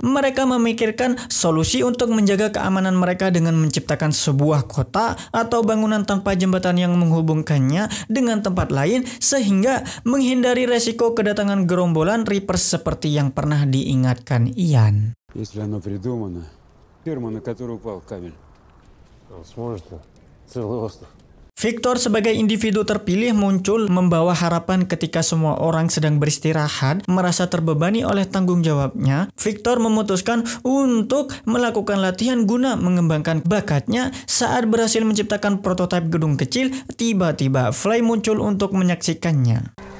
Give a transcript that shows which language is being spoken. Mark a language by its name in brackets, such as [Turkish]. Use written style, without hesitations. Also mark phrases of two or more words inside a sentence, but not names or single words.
[Indonesian] Mereka memikirkan solusi untuk menjaga keamanan mereka dengan menciptakan sebuah kota atau bangunan tanpa jembatan yang menghubungkannya dengan tempat lain, sehingga menghindari resiko kedatangan gerombolan Reapers seperti yang pernah diingatkan Ian. [Russian] Если оно придумано, ферма, на которую упал камень. Он сможет целый остров. [Indonesian] Victor sebagai individu terpilih muncul membawa harapan ketika semua orang sedang beristirahat, merasa terbebani oleh tanggung jawabnya. Victor memutuskan untuk melakukan latihan guna mengembangkan bakatnya. Saat berhasil menciptakan prototipe gedung kecil, tiba-tiba Fly muncul untuk menyaksikannya.